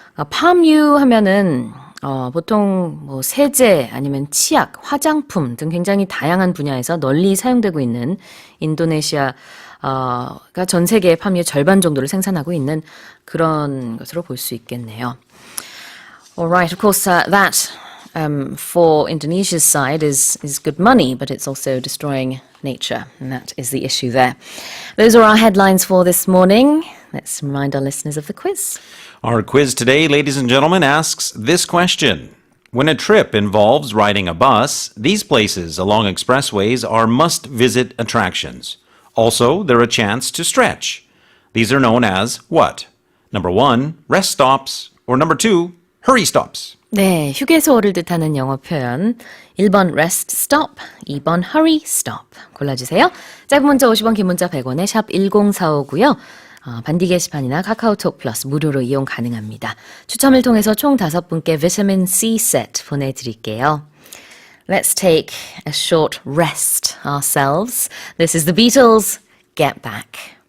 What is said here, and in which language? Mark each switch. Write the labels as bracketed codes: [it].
[ko] 팜유 하면은 보통 세제 아니면 치약, 화장품 등 굉장히 다양한 분야에서 널리 사용되고 있는 인도네시아가 전 세계의 팜유의 절반 정도를 생산하고 있는 그런 것으로 볼 수 있겠네요. [en] Alright, of course, that for Indonesia's side is good money, but it's also destroying nature, and that is the issue there. Those are our headlines for this morning. Let's remind our listeners of the quiz. Our quiz today, ladies and gentlemen, asks this question. When a trip involves riding a bus, these places along expressways are must-visit attractions. Also, they're a chance to stretch. These are known as what? Number 1, rest stops, or number 2, hurry stops. [ko] 네, 휴게소를 뜻하는 영어 표현 1번 [en] rest stop, [ko] 2번 [en] hurry stop [ko] 골라주세요. 짧은 문자 50원, 긴 문자 100원에 샵 1045고요. 반디 게시판이나 카카오톡 플러스 무료로 이용 가능합니다. 추첨을 통해서 총 5분께 비타민 C 세트 보내드릴게요. [en] Let's take a short rest ourselves. This is the Beatles, Get Back.